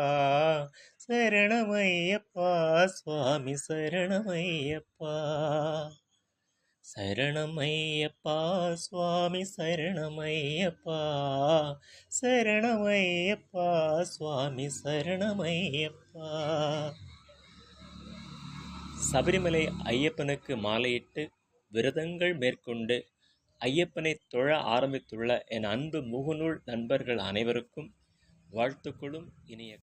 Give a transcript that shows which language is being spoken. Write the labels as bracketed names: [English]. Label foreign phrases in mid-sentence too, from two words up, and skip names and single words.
[Telugu] శరణమయ్యప్ప స్వామి శరణమయ్యప్ప శరణమయ్యప్ప స్వామి శరణమయ్యప్ప శరణమయ్యప్ప స్వామి శరణమయ్యప్ప. [Tamil] சபரிமலை ஐயப்பனுக்கு மாலையிட்டு விரதங்கள் மேற்கொண்டு ஐயப்பனை தொழ ஆரம்பித்துள்ள என் அன்பு முகநூல் நண்பர்கள் அனைவருக்கும் வாழ்த்துக்களும் இனிய